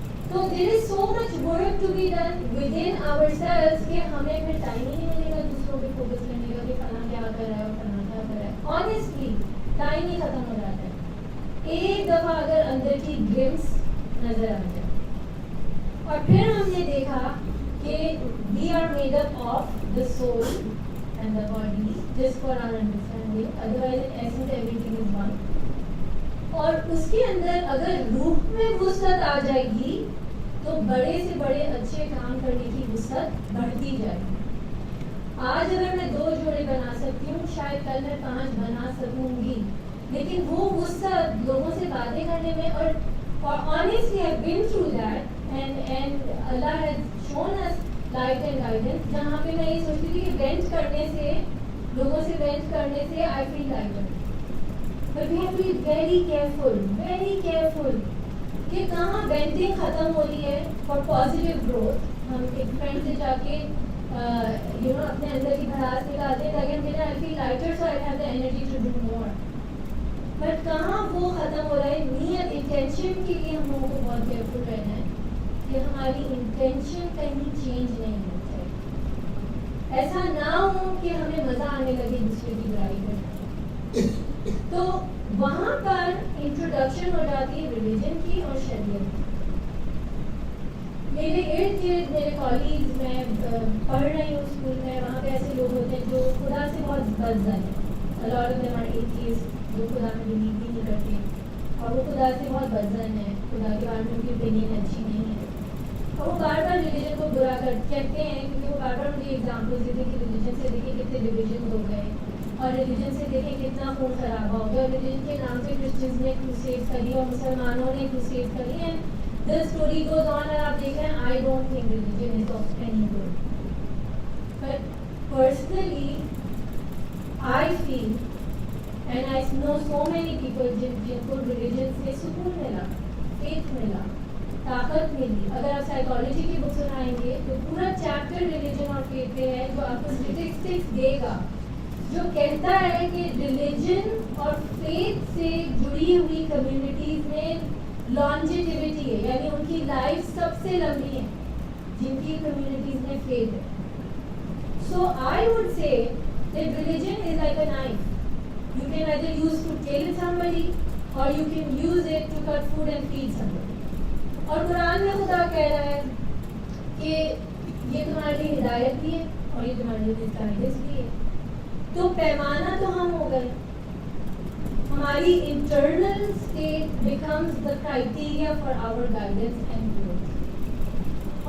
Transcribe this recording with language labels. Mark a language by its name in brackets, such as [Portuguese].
[Urdu] تو [English] there is so much work to be done within ourselves [Urdu] کہ ہمیں پھر ٹائم ہی نہیں ملے گا دوسروں پہ فوکس کرنے کا کہ فلاں کیا کر رہا ہے اور فلاں کیا کر رہا ہے. Honestly ٹائم ہی ختم ہو جاتا ہے. ایک دفعہ اگر اندر کی گلمس نظر آ جائے. اور پھر ہم نے دیکھا کہ [English] we are made up of the soul and the body just for our understanding, otherwise in essence everything is one. [Urdu] اور اس کے اندر اگر روح میں وسعت آ جائے گی تو بڑے سے بڑے اچھے کام کرنے کی وسعت بڑھتی جائے گی. آج اگر میں 2 جوڑے بنا سکتی ہوں شاید کل میں 5 بنا سکوں گی، لیکن وہ وسعت لوگوں سے باتیں کرنے میں اور [English] honestly I've been through that and Allah has shown us light and guidance [Urdu] جہاں پہ میں یہ سوچتی تھی کہ وینٹ کرنے سے، لوگوں سے وینٹ کرنے سے [English] I feel lighter. But we have to be very careful [Urdu] کہ کہاں وینٹنگ ختم ہو رہی ہے [English] for positive growth. [Urdu] ہم ایک فرینڈ سے جا کے اپنے اندر کی بھڑاس نکالتے ہیں تاکہ ہم کہتے ہیں [English] I feel lighter so I have the energy to do more. [Urdu] But کہاں وہ ختم ہو رہا ہے. نیت، انٹینشن کے لیے ہم لوگوں کو بہت کیئرفل رہنا ہے کہ ہماری انٹینشن کہیں چینج نہیں ہو جائے. ایسا نہ ہو کہ ہمیں مزہ آنے لگے دوسرے کی برائی کرنے. تو وہاں پر انٹروڈکشن ہو جاتی ہے ریلیجن کی اور شریعت کی. میرے ارد گرد میرے کالجز میں پڑھ رہی ہوں اسکول میں، وہاں پہ ایسے لوگ ہوتے ہیں جو خدا سے بہت بدظن ہیں. [English] lot of them are atheist [Urdu] جو خدا میں بلیو بھی نہیں کرتے اور وہ خدا سے بہت بدظن ہے، خدا کے بارے میں ان کی اوپینین اچھی نہیں ہے اور وہ بار بار ریلیجن کو برا کہتے ہیں کیونکہ وہ بار بار مجھے ایگزامپلس دیتے ہیں کہ ریلیجن سے دیکھیں کتنے ڈویژن ہو گئے اور ریلیجن سے دیکھیں کتنا خون خرابہ ہو گیا اور ریلیجن کے نام سے کرسچنز نے کروسیڈ کری اور مسلمانوں نے کروسیڈ کری ہیں. [English] the story goes on and [Urdu] آپ دیکھ رہے ہیں [English] I don't think religion is of any good. But personally I feel and I know so many people [Urdu] جن کو religion سے سکون ملا, faith ملا, طاقت ملی. اگر آپ سائیکالوجی کی بک سنائیں گے تو پورا چیپٹر ریلیجن اور فیتھ پہ ہے, جو آپ کو اسٹیٹسٹکس دے گا, جو کہتا ہے کہ ریلیجن اور فیتھ سے جڑی ہوئی کمیونٹیز میں لانجیٹیوٹی ہے, یعنی ان کی لائف سب سے لمبی ہے جن کی کمیونٹیز میں فیتھ ہے. [English] So I would say that religion is like a knife. You can either use to kill somebody or you can use it to cut food and feed somebody. [Urdu] اور قرآن میں خدا کہہ رہا ہے کہ یہ تمہارے لیے ہدایت بھی ہے اور یہ تمہارے لیے گائیڈنس بھی ہے. تو پیمانہ تو ہم ہو گئے, ہماری [English] Internal state becomes the criteria for our guidance and growth.